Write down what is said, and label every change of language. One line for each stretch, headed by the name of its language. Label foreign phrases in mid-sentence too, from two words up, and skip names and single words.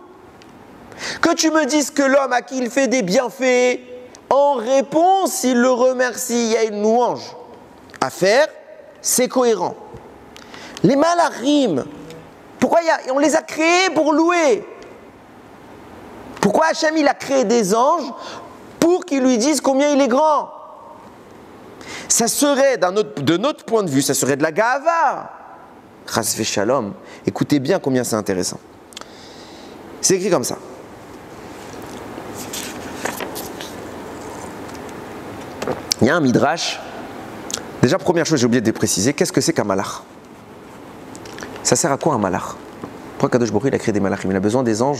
French: Que tu me dises que l'homme à qui il fait des bienfaits, en réponse, il le remercie, il y a une louange à faire, c'est cohérent. Les malachim, pourquoi on les a créés pour louer? Pourquoi Hachem il a créé des anges pour qu'ils lui disent combien il est grand? Ça serait, de notre point de vue, ça serait de la ga'ava.
Hebrew: חס ושלום.
French: Écoutez bien combien c'est intéressant. C'est écrit comme ça. Il y a un midrash. Déjà, première chose, j'ai oublié de préciser, qu'est-ce que c'est qu'un malach? Ça sert à quoi un malach? Pourquoi Kadosh Baruch Hu, il a créé des malachim? Il a besoin des anges?